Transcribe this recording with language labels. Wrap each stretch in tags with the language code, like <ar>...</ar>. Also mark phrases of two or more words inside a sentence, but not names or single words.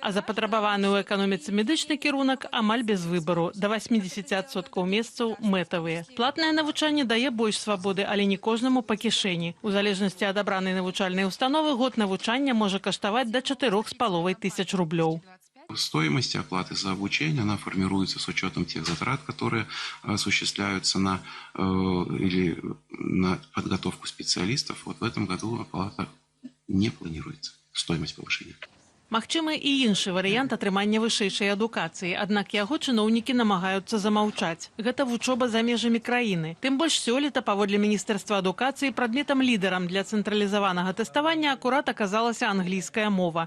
<be>А запатрабаваны ў эканоміцы медычны кірунак амаль без выбару, да 80% месцаў мэтавыя. Платнае навучанне дае больш свабоды, але не кожнаму па кішэні. У залежнасці ад абранай навучальнай установы год навучання можа каштаваць да 4,5 тысяч рублёў.</be> <ru>Стоимость оплаты за обучение, она формируется с учетом тех затрат, которые осуществляются на подготовку специалистов. В этом году оплата не планируется, стоимость повышения.</ru> <be>Магчымы і іншы варыянт атрымання вышэйшай адукацыі, аднак яго чыноўнікі намагаюцца замаўчаць. Гэта вучоба за межамі краіны. Тым больш сёлета, паводле Міністэрства адукацыі, прадметам-лідарам для цэнтралізаванага тэставання акурат аказалася англійская мова.</be>